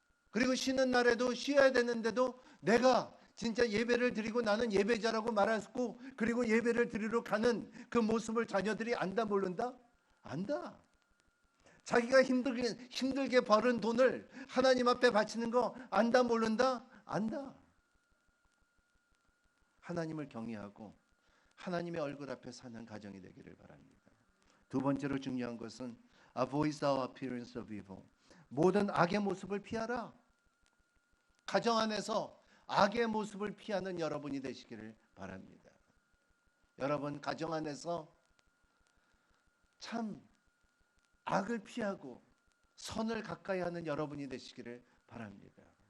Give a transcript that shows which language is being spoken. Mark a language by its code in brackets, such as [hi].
[ko] 그리고 쉬는 날에도 쉬어야 되는데도 내가 진짜 예배를 드리고 나는 예배자라고 말하고, 그리고 예배를 드리러 가는 그 모습을 자녀들이 안다 모른다? 안다. 자기가 힘들게 벌은 돈을 하나님 앞에 바치는 거 안다 모른다? 안다. 하나님을 경외하고 하나님의 얼굴 앞에 사는 가정이 되기를 바랍니다. 두 번째로 중요한 것은 [en] avoid the appearance of evil. [ko] 모든 악의 모습을 피하라. 가정 안에서 악의 모습을 피하는 여러분이 되시기를 바랍니다. 여러분 가정 안에서 참 악을 피하고 선을 가까이 하는 여러분이 되시기를 바랍니다.